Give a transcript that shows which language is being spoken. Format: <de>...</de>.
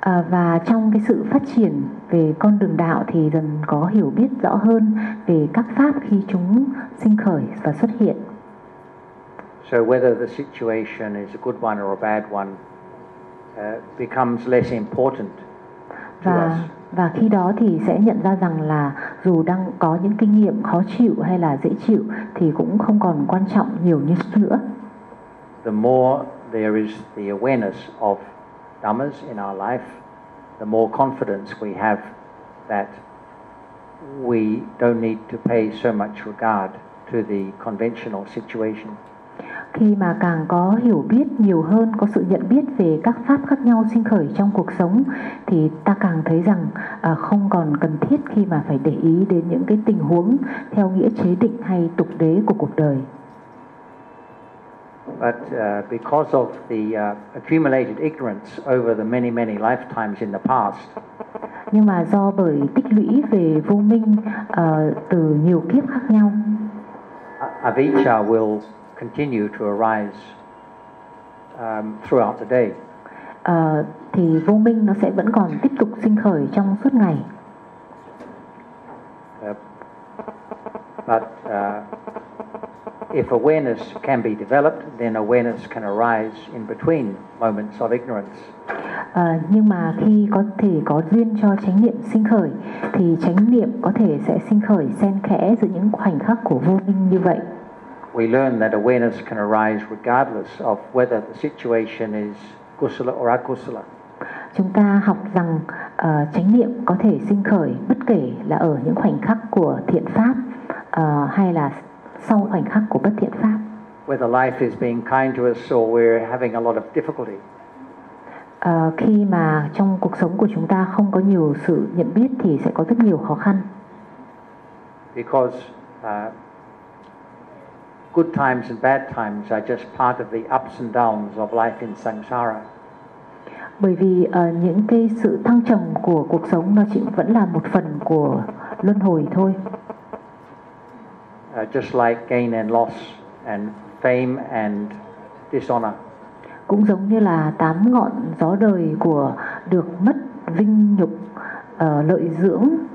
<vi>Và trong cái sự phát triển về con đường đạo thì dần có hiểu biết rõ hơn về các pháp khi chúng sinh khởi và xuất hiện.</vi> <en>So whether the situation is a good one or a bad one becomes less important to us.</en> <vi>Và khi đó thì sẽ nhận ra rằng là dù đang có những kinh nghiệm khó chịu hay là dễ chịu thì cũng không còn quan trọng nhiều như nữa.</vi> <en>The more there is the awareness of dhammas in our life, the more confidence we have that we don't need to pay so much regard to the conventional situation.</en> <vi>Khi mà càng có hiểu biết nhiều hơn, có sự nhận biết về các pháp khác nhau sinh khởi trong cuộc sống, thì ta càng thấy rằng không còn cần thiết khi mà phải để ý đến những cái tình huống theo nghĩa chế định hay tục đế của cuộc đời.</vi> <en>But because of the accumulated ignorance over the many many lifetimes in the past.</en> <vi>Nhưng mà do bởi tích lũy về vô minh từ nhiều kiếp khác nhau.</vi> <en>avijja will continue to arise throughout the day.</en> <vi>Thì vô minh nó sẽ vẫn còn tiếp tục sinh khởi trong suốt ngày.</vi> <en>But if awareness can be developed, then awareness can arise in between moments of ignorance.</en> <vi>Nhưng mà khi có thể có duyên cho chánh niệm sinh khởi, thì chánh niệm có thể sẽ sinh khởi xen kẽ giữa những khoảnh khắc của vô minh như vậy.</vi> <en>We learn that awareness can arise regardless of whether the situation is kusala or akusala.</en> <vi>Chúng ta học rằng chánh niệm có thể sinh khởi bất kể là ở những khoảnh khắc của thiện pháp hay là sau khoảnh khắc của bất thiện pháp.</vi> <en>Whether life is being kind to us or we're having a lot of difficulty.</en> <vi>Khi mà trong cuộc sống của chúng ta không có nhiều sự nhận biết thì sẽ có rất nhiều khó khăn.</vi> <en>Because good times and bad times are just part of the ups and downs of life in samsara.</en> <vi>Bởi vì những cái sự thăng trầm của cuộc sống nó chỉ vẫn là một phần của luân hồi thôi.</vi> <en>Just like gain and loss and fame and dishonor.</en> <vi>Cũng giống như là tám ngọn gió đời của được mất vinh nhục lợi dưỡng.</vi>